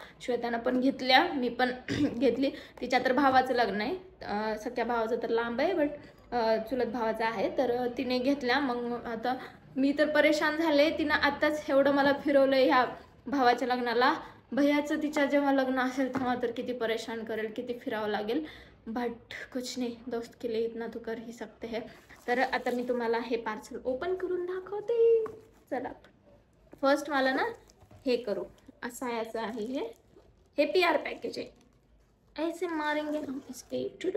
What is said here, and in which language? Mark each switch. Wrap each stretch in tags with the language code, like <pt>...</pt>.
<mr>श्वेतानं पण घेतल्या, मी पण घेतली. तिच्या तर भावाचं लग्न आहे, सख्या भावाचं तर लांब आहे, बट चुलत भावाचा आहे, तर तिने घेतल्या. मग आता मी तर परेशान झाले. तिनं आत्ताच एवढं मला फिरवलं ह्या भावाच्या लग्नाला. भैयाचं तिच्या जेव्हा लग्न असेल तेव्हा तर किती परेशान करेल, किती फिरावं लागेल.</mr> <hi>बट कुछ नाही, दोस्त के लिए इतना तो कर ही सकते हैं.</hi> <mr>तर आता मी तुम्हाला हे पार्सल ओपन करून दाखवते. चला, फर्स्ट मला ना हे करू, असं याचं आहे हे PR पॅकेज आहे.</mr> <hi>ऐसे मारेंगे हम इसके.</hi>